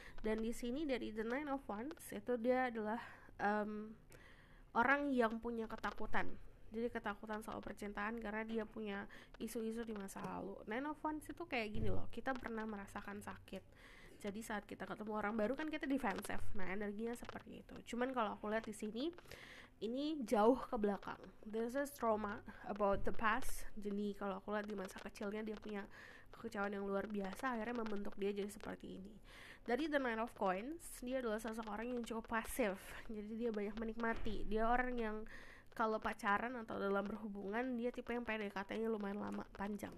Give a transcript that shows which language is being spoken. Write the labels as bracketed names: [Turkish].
[Indonesian] Dan di sini dari The Nine of Wands itu dia adalah orang yang punya ketakutan. Jadi ketakutan soal percintaan karena dia punya isu-isu di masa lalu. Nine of Wands itu kayak gini loh, kita pernah merasakan sakit. Jadi saat kita ketemu orang baru kan kita defensif. Nah, energinya seperti itu. Cuman kalau aku lihat di sini ini jauh ke belakang. [English] This is trauma about the past. [Indonesian] Jadi kalau aku lihat di masa kecilnya dia punya kekecewaan yang luar biasa, akhirnya membentuk dia jadi seperti ini. Dari The Nine of Coins, dia adalah seseorang yang cukup pasif. Jadi dia banyak menikmati. Dia orang yang kalau pacaran atau dalam berhubungan, dia tipe yang PDKT-nya lumayan lama, panjang.